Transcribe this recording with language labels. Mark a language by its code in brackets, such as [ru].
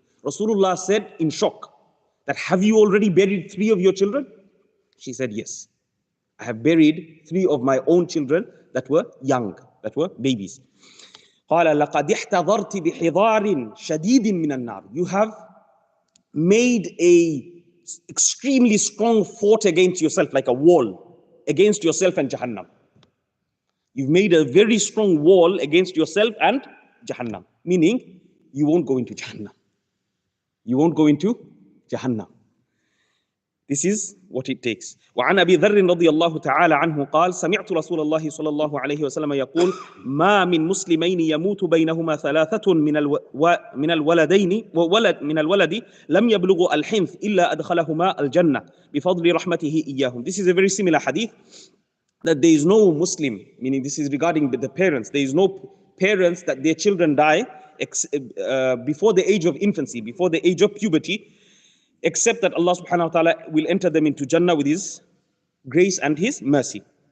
[en] Rasulullah said in shock that, "Have you already buried 3 of your children?" She said, "Yes. I have buried 3 of my own children that were young, that were babies." [ar] قال لقد احتضرت بحضار شديد من النار. [en] You have made a extremely strong fort against yourself, like a wall against yourself and Jahannam. You've made a very strong wall against yourself and Jahannam, meaning you won't go into Jahannam. You won't go into Jahannam. This is what it takes. [ar] وعن أبي ذر رضي الله تعالى عنه قال سمعت رسول الله صلى الله عليه وسلم يقول ما من مسلمين يموت بينهما 3 من الولد لم يبلغوا الحنث إلا أدخلهما الجنة بفضل رحمته إياهم. [en] This is a very similar hadith, that there is no Muslim, meaning this is regarding the parents, there is no parents that their children die before the age of infancy, before the age of puberty, except that Allah subhanahu wa ta'ala will enter them into Jannah with His grace and His mercy.